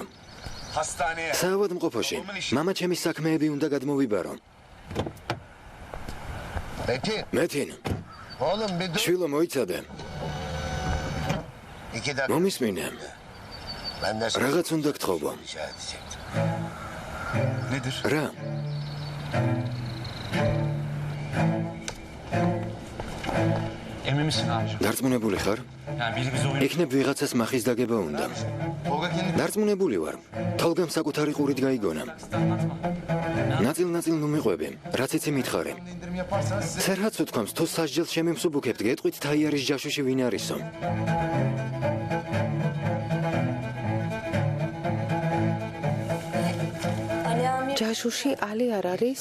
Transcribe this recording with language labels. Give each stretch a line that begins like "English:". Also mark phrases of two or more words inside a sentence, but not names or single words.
Georgian: საავადმყოფოში. მამა ჩემის საქმეები უნდა გადმოვიბარო. მეთინ. შვილო მოიცადე. მომისმინე. რაღაც უნდა გთხოვო.
Turkish: Nedir?
Georgian: რა?
Turkish: Emin misin abicim?
Georgian: დარწმუნებული ხარ?
Turkish: Yani biri bizi oyun...
Georgian: იქნებ ვიღაცას maxis დაგება უნდა. დარწმუნებული ვარ. თალგამ საკუთარი ყურით გაიგონა. ნაწილ-ნაწილ ნუ მიყვები, რაც იცი მითხარე. ცერჰაც უთქვამს, თუ სასჯელს შემიმსუბუქებთ, გეტყვით თაიარის ჯაშუში ვინ არისო. ჯაშუში ალი არ არის?